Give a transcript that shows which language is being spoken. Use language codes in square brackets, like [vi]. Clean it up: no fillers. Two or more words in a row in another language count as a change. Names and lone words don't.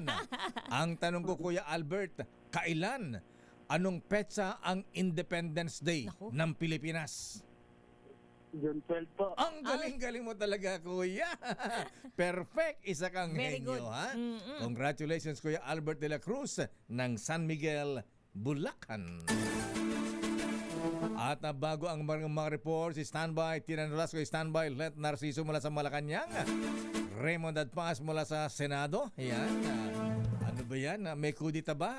[tl] Ang tanong ko, Kuya Albert, kailan? Anong petsa ang [en] Independence Day [tl] ng Pilipinas? June 12 po. Ang galing-galing mo talaga, Kuya. Perfect. Isa kang [en] Very [tl] henyo, [en] good. [tl] ha? Congratulations, Kuya Albert de la Cruz ng San Miguel, Bulacan. At bago ang mga reports, standby, Tiran Nolasco, standby, Let Narciso mula sa Malacanang, Raymond Adpas mula sa Senado. Ayan. Ano ba yan? May kudita ba?